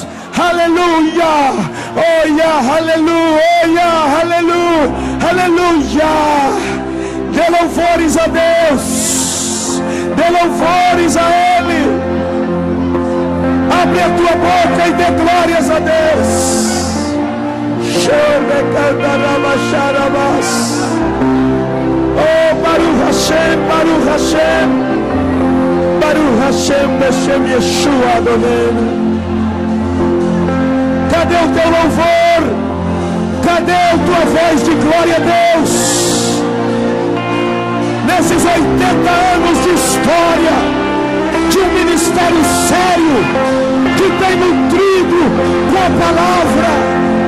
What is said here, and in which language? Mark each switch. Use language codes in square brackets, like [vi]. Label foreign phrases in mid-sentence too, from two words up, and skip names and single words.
[pt] Aleluia, oia, aleluia, aleluia, aleluia. Dê louvores a Deus, dê louvores a Ele. Abre a tua boca e dê glórias a Deus. [he] או, ברוך השם, ברוך השם, ברוך השם, בשם ישוע אדוני. [pt] Cadê o teu louvor? Cadê a tua voz de glória a Deus? Nesses 80 anos de história de um ministério sério que tem nutrido com a palavra.